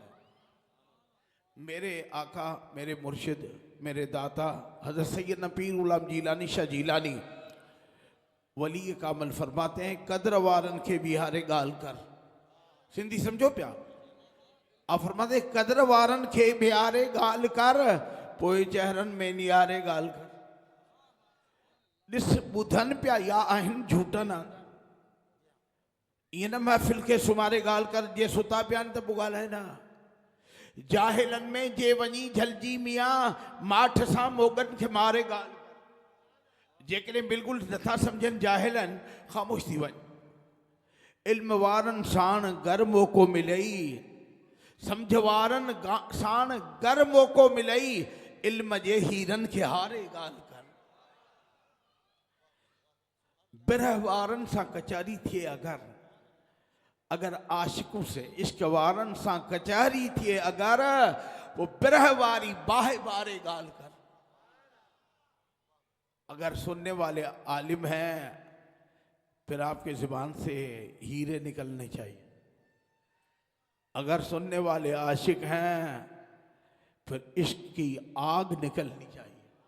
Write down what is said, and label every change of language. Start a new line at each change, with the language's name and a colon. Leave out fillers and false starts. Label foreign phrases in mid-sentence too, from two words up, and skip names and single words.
Urdu: میرے آقا، میرے مرشد، میرے داتا حضرت سید پیر غلام جیلانی شاہ جیلانی ولی کامل فرماتے ہیں,
Sindhi: कदर वारन के बिहारे गाल कर। सिंधी समझो प्या,
Urdu: آپ فرماتے
Sindhi: कदर वारन के बिहारे गाल कर, पोए चेहरन में नियारे गाल कर। ॾिस ॿुधनि पिया या आहिनि झूठनि आंदा ईअं न महफ़िल खे सुमारे ॻाल्हि कर जे सुता पिया आहिनि त पोइ ॻाल्हाए न जाहिलनि में जे वञी झलजी मियां माठ सां मोगनि खे मारे ॻाल्हि कर जेकॾहिं बिल्कुलु नथा सम्झनि जाहिल आहिनि ख़ामोश थी वञ इल्म वारनि साण गर मौक़ो मिलई सम्झ वारनि साण गर मौक़ो मिलई इल्म जे हीरनि खे हारे ॻाल्हि कर बिरह वारनि सां कचहरी थिए अगर आशिकूं से इश्क वारनि सां कचहरी थिए अगर वो बिरह वारी बाहे बारे ॻाल्हि कर
Urdu: اگر سننے والے عالم ہیں پھر آپ کے زبان سے ہیرے نکلنے چاہئیں اگر سننے والے عاشق ہیں پھر عشق کی آگ نکلنی چاہیے